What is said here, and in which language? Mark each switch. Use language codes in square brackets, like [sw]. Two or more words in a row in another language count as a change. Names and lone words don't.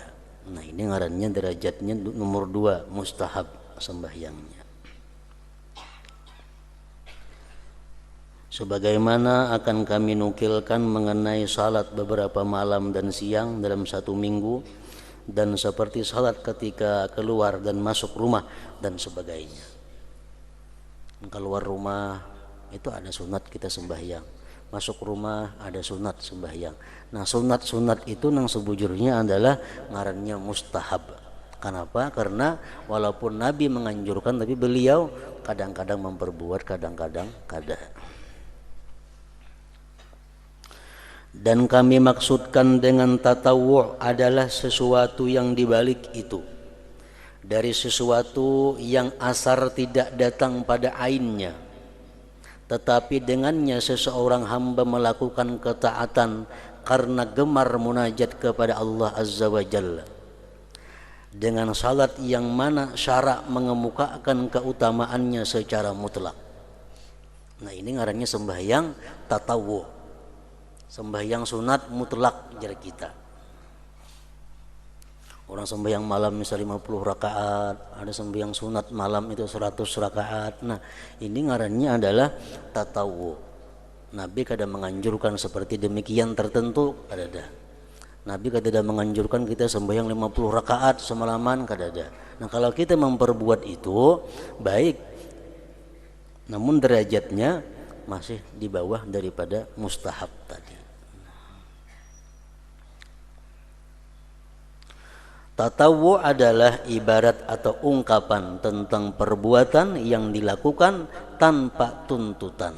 [bjn] Nah, ini ngarannya derajatnya nomor 2, mustahab sembahyangnya. [id] Sebagaimana akan kami nukilkan mengenai salat beberapa malam dan siang dalam satu minggu, dan seperti salat ketika keluar dan masuk rumah dan sebagainya. Keluar rumah itu ada sunat kita sembahyang, masuk rumah ada sunat sembahyang. [bjn] Nah, sunat-sunat itu yang sebujurnya adalah ngarannya mustahab. [id] Kenapa? Karena walaupun Nabi menganjurkan, tapi beliau kadang-kadang memperbuat, kadang-kadang kada. Dan kami maksudkan dengan tatawwu' adalah sesuatu yang dibalik itu, dari sesuatu yang asar tidak datang pada ainnya, tetapi dengannya seseorang hamba melakukan ketaatan karena gemar munajat kepada Allah [ar] عز وجل, [id] dengan salat yang mana syarak mengemukakan keutamaannya secara mutlak. [bjn] Nah, ini ngarannya sembahyang tatawwu', sembahyang sunat mutlak jar kita. [id] Orang sembahyang malam misalnya 50 rakaat, ada sembahyang sunat malam itu 100 rakaat. Nah, ini ngarannya adalah tatawwu'. Nabi kadang menganjurkan seperti demikian tertentu, [bjn] kada ada. [id] Nabi kadang menganjurkan kita sembahyang 50 rakaat semalaman, [bjn] kada ada. [id] Nah, kalau kita memperbuat itu baik, namun derajatnya masih di bawah daripada mustahab tadi. Tatawwu' adalah ibarat atau ungkapan tentang perbuatan yang dilakukan tanpa tuntutan.